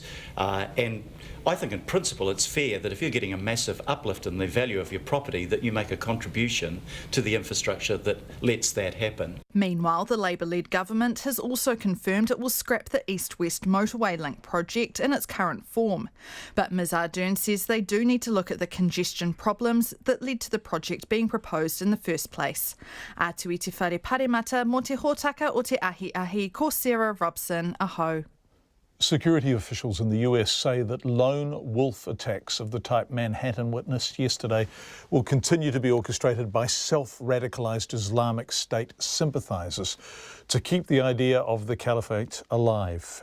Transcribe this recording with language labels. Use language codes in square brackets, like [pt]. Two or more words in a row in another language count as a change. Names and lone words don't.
[en] And I think in principle it's fair that if you're getting a massive uplift in the value of your property, that you make a contribution to the infrastructure that lets that happen. Meanwhile, the Labour-led government has also confirmed it will scrap the East-West motorway link project in its current form. But Ms Ardern says they do need to look at the congestion problems that led to the project being proposed in the first place. [mi] Atu i te whare paremata mo te hōtaka o te ahi, ko Sarah Robson, aho. [en] Security officials in the US say that lone wolf attacks of the type Manhattan witnessed yesterday will continue to be orchestrated by self-radicalised Islamic State sympathisers to keep the idea of the caliphate alive.